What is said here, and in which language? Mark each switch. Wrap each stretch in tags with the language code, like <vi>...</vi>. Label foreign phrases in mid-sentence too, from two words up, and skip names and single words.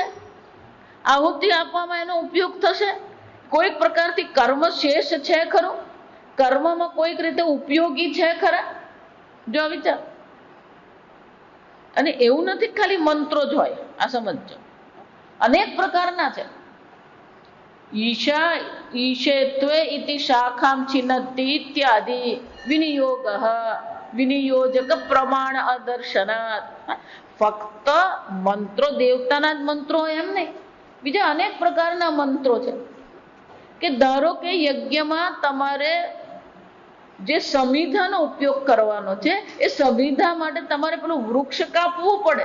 <gu>આહુતિ આપવામાં એનો ઉપયોગ થશે? કોઈક પ્રકારથી કર્મ શેષ છે ખરું? કર્મમાં કોઈક રીતે ઉપયોગી છે ખરા? જો વિચાર. અને એવું નથી ખાલી મંત્રો જ હોય, આ સમજજો. અનેક પ્રકારના છે.</gu> <sa>ईशा ईशेत्वे इति शाखां छिन्नति इत्यादि विनियोगः विनियोजक प्रमाण अदर्शनात्.</sa> <gu>ફક્ત મંત્રો દેવતાના જ મંત્રો એમ નહીં, બીજા અનેક પ્રકારના મંત્રો છે. કે ધારો કે યજ્ઞમાં તમારે જે સમિધાનો ઉપયોગ કરવાનો છે, એ સમિધા માટે તમારે પેલું વૃક્ષ કાપવું પડે.</gu>